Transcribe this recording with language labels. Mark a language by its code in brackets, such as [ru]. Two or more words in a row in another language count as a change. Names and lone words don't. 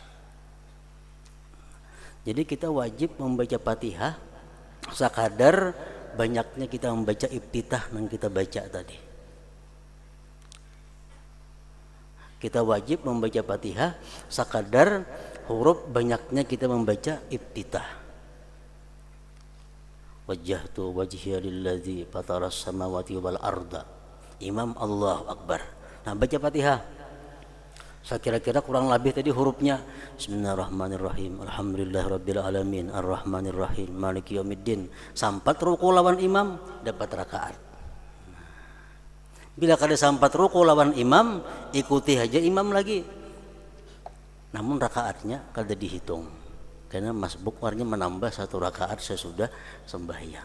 [id] Jadi kita wajib membaca Fatihah sekadar banyaknya kita membaca iftitah yang kita baca tadi. Kita wajib membaca Fatihah sekadar huruf banyaknya kita membaca iftitah. [ar] وجهت وجهي للذي فطر السماوات والأرض إمام الله أكبر. [id] Nah baca Fatihah, saya kira-kira kurang lebih tadi hurufnya [ar] بسم الله الرحمن الرحيم الحمد لله رب العالمين الرحمن الرحيم مالك يوم الدين, [bjn] sampat ruku lawan imam, dapat rakaat. Bila kada sampat ruku lawan imam, ikuti aja imam lagi. Namun rakaatnya kada dihitung, karena masbuk artinya menambah satu rakaat sesudah sembahyang.